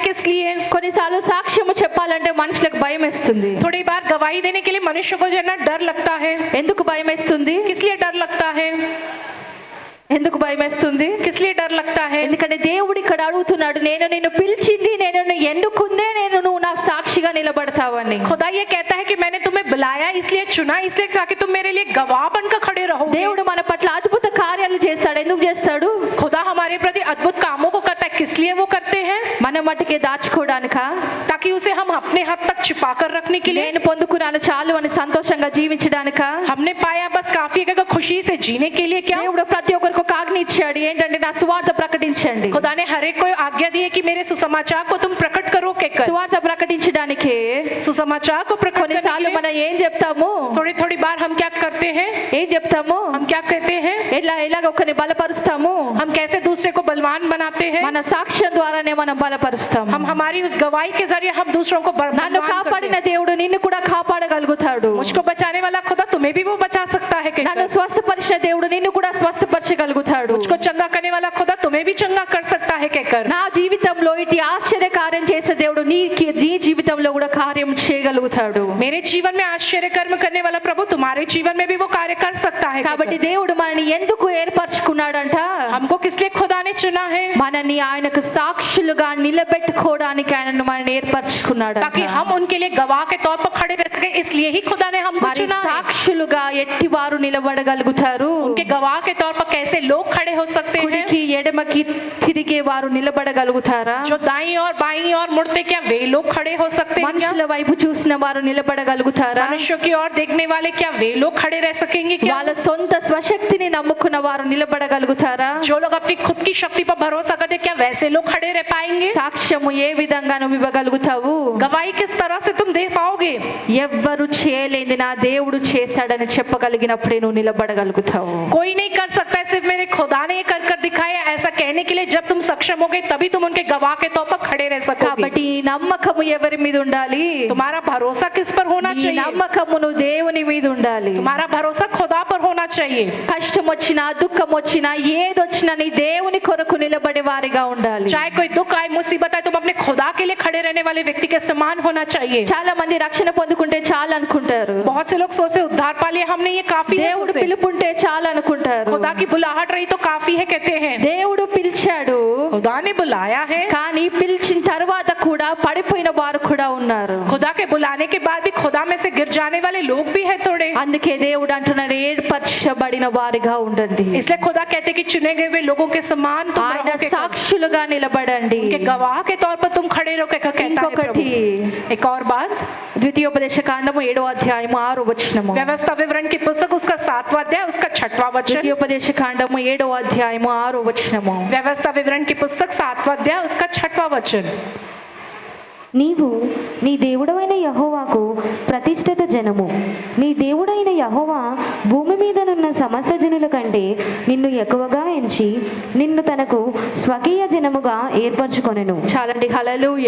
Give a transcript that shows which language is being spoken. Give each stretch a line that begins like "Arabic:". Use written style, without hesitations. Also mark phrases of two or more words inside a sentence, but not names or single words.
Hindi: किस लिए?
Telugu: కొన్నిసార్లు సాక్ష్యము చెప్పాలంటే మనుషులకు భయం వేస్తుంది.
Hindi: थोड़ी बार गवाही देने के लिए मनुष्य को जो है ना डर लगता है।
Telugu: ఎందుకు భయం వేస్తుంది?
Hindi: किस लिए डर लगता है?
Telugu: ఎందుకు భయం వేస్తుంది?
Hindi: किस लिए डर लगता है?
Telugu: ఎందుకంటే దేవుడు ఇక్కడ అడుగుతున్నాడు, నేను నిన్ను పిలిచింది, నేను నిన్ను ఎన్నుకుందే, నేను నువ్వు నాకు సాక్షిగా నిలబడతావని.
Hindi: खुदा ये कहता है कि मैंने तुम्हें बुलाया इसलिए, चुना इसलिए ताकि तुम मेरे लिए गवाह बनकर खड़े रहो।
Telugu: దేవుడు మన పట్ల అద్భుత కార్యాలు చేస్తాడు. ఎందుకు చేస్తాడు?
Hindi: खुदा हमारे प्रति अद्भुत कामों को करता है। किस लिए वो करते हैं?
Telugu: మన మట్టుకే దాచుకోవడానికా?
Hindi: ताकि उसे हम अपने हद तक छिपा कर रखने के लिए।
Telugu: నేను పొందుకున్నాను చాలు అని సంతోషంగా జీవించడానికా?
Hindi: हमने पाया बस काफी है, खुशी से जीने के लिए। क्या
Telugu: దేవుడు ప్రతి ఒక్కరికి ఒక ఆజ్ఞ ఇచ్చాడు, ఏంటంటే నా సువార్త ప్రకటించండి.
Hindi: खुदा ने हर एक को आज्ञा दी है कि मेरे सुसमाचार को तुम प्रकट करो। कहकर
Telugu: సువార్త ప్రకటించడానికి
Hindi: सुसमाचार को प्रकट करने के
Telugu: కొన్నిసార్లు
Hindi: लिए
Telugu: మనం ఏం చెప్తాము?
Hindi: थोड़ी थोड़ी बार हम क्या करते हैं?
Telugu: ఏం చెప్తాము?
Hindi: हम क्या कहते हैं?
Telugu: ఎలాగ ఒకరిని బలపరుస్తాము?
Hindi: हम कैसे दूसरे को बलवान बनाते हैं?
Telugu: మన సాక్ష్యం ద్వారానే మనం బలపరుస్తాము.
Hindi: हम हमारी उस गवाही के जरिए हम दूसरों को
Telugu: నన్ను
Hindi: बलवान करते
Telugu: కాపాడిన
Hindi: हैं।
Telugu: దేవుడు నిన్ను కూడా కాపాడగలుగుతాడు.
Hindi: मुझको बचाने वाला खुदा तुम्हें भी वो बचा सकता है।
Telugu: నన్ను
Hindi: कहकर
Telugu: స్వస్థపరిచిన దేవుడు నిన్ను కూడా స్వస్థపరచగలుగుతాడు.
Hindi: मुझको चंगा करने वाला खुदा तुम्हें भी चंगा कर सकता है। कहकर
Telugu: నా జీవితంలో ఇటు ఆశ్చర్య కార్యం చేసే దేవుడు నీ జీవితంలో కూడా కార్యం చేయగలుగుతాడు.
Hindi: मेरे जीवन में आश्चर्य कर्म करने वाला प्रभु तुम्हारे जीवन में भी वो कार्य कर सकता है।
Telugu: కాబట్టి దేవుడు మనల్ని ఎందుకు ఏర్పరచుకున్నాడంట?
Hindi: हमको किस लिए खुदा ने चुना है?
Telugu: మనల్ని ఆయనకు సాక్షులుగా నిలబెట్టుకోవడానికి ఆయన మనల్ని ఏర్పరచుకున్నాడు.
Hindi: ताकि हम उनके लिए गवाह के तौर पर खड़े रह सके, इसलिए ही खुदा ने हमको
Telugu: మరి
Hindi: चुना है।
Telugu: సాక్షులుగా ఎట్టి వారు నిలబడగలుగుతారు?
Hindi: उनके गवाह के तौर पर कैसे लोग खड़े हो सकते हैं?
Telugu: కుడికి ఎడమకి తిరిగే వారు నిలబడగలుగుతారా?
Hindi: जो दाईं और बाईं और मुड़ते, क्या वे लोग खड़े हो सकते हैं? क्या
Telugu: మనుషుల వైపు చూసిన వారు నిలబడగలుగుతారా?
Hindi: मनुष्यों की ओर देखने वाले, क्या वे लोग खड़े रह सकेंगे? क्या
Telugu: వాళ్ళ సొంత స్వశక్తిని నమ్ముకున్న వారు నిలబడగలుగుతారా?
Hindi: जो लोग अपनी खुद की शक्ति पर भरोसा करते, क्या वैसे लोग खड़े रह पाएंगे?
Telugu: సాక్ష్యము ఏ విధంగా నువ్వు ఇవ్వగలుగుతావు?
Hindi: गवाही किस तरह से तुम दे पाओगे?
Telugu: ఎవ్వరు చేయలేంది నా దేవుడు చేశాడని చెప్పగలిగినప్పుడే నువ్వు నిలబడగలుగుతావు.
Hindi: कोई नहीं कर सकता है, सिर्फ मेरे खुदा ने कर कर दिखाया। ऐसा कहने के लिए जब तुम सक्षम होगे तभी तुम उनके गवाह के तौर पर खड़े रह सकोगे।
Telugu: కాబట్టి ఈ నమ్మకము ఎవరి మీద ఉండాలి?
Hindi: तुम्हारा भरोसा किस पर होना
Telugu: ఈ
Hindi: चाहिए?
Telugu: నమ్మకము నువ్వు దేవుని మీద ఉండాలి.
Hindi: तुम्हारा भरोसा खुदा पर होना चाहिए।
Telugu: కష్టం వచ్చినా దుఃఖం వచ్చినా ఏదొచ్చినా నీ దేవుని కొరకు నిలబడే వారిగా ఉండాలి.
Hindi: चाहे कोई दुख आए, मुसीबत आए, तुम अपने खुदा के लिए खड़े रहने वाले व्यक्ति के समान होना चाहिए।
Telugu: చాలా మంది రక్షణ పొందుకుంటే చాలు అనుకుంటారు.
Hindi: बहुत से लोग सोचते उद्धार पा लिया हमने, ये काफी है।
Telugu: దేవుడు
Hindi: सोचते।
Telugu: పిలుపుంటే చాలు అనుకుంటారు.
Hindi: खुदा की बुलाहट रही तो काफी है कहते हैं।
Telugu: దేవుడు పిలిచాడు,
Hindi: खुदा ने बुलाया है,
Telugu: కానీ పిలిచిన తర్వాత కూడా పడిపోయిన వారు కూడా ఉన్నారు.
Hindi: खुदा के बुलाने के बाद भी खुदा में से गिर जाने वाले लोग भी है थोड़े।
Telugu: అందుకే దేవుడు అంటున్నాడు ఏర్పరచబడిన వారిగా ఉండండి.
Hindi: इसलिए खुदा कहते कि चुने गए हुए लोगों के समान तुम
Telugu: ఆయన
Hindi: रहोगे।
Telugu: సాక్షులుగా నిలబడండి.
Hindi: उनके गवाह के तौर पर तुम खड़े रहो कहता है
Telugu: ఇంకొకటి
Hindi: प्रभु। एक और बात,
Telugu: ద్వితీయోపదేశ కాండము 7వ అధ్యాయము 6వ వచనము.
Hindi: व्यवस्था विवरण की पुस्तक उसका 7वां अध्याय उसका 6वां वचन।
Telugu: ద్వితీయోపదేశ కాండము 7వ అధ్యాయము 6వ వచనము.
Hindi: व्यवस्था विवरण की पुस्तक 7वां अध्याय उसका 6वां वचन।
Telugu: నీవు నీ దేవుడైన యెహోవాకు ప్రతిష్ఠిత జనము. నీ దేవుడైన యెహోవా భూమి మీదనున్న సమస్త జనుల కంటే నిన్ను ఎక్కువగా ఎంచి నిన్ను తనకు స్వకీయ జనముగా ఏర్పరచుకొనెను. చాలండి. హల్లెలూయా,